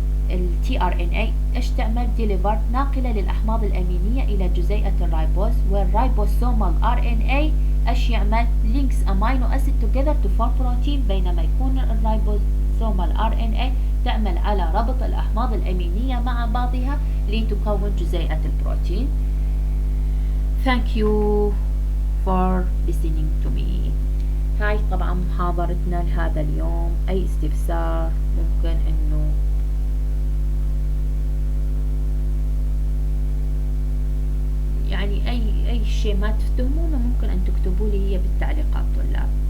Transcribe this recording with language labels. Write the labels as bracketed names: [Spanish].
[Arabic] ال tRNA ايش تعمل؟ deliver، ناقلة للأحماض الأمينية إلى جزيئة الرايبوز. والرايبوسومال RNA ايش يعمل؟ [English] links amino acid together to form protein، [Arabic] بينما يكون الرايبوز الكروموسوم RNA تعمل على ربط الأحماض الأمينية مع بعضها لتكون جزيئة البروتين. [English] Thank you for listening to me. [Arabic] هاي طبعا محاضرتنا لهذا اليوم. أي استفسار ممكن إنه يعني أي شيء ما تفتهمونه ممكن أن تكتبوا لي هي بالتعليقات طلاب.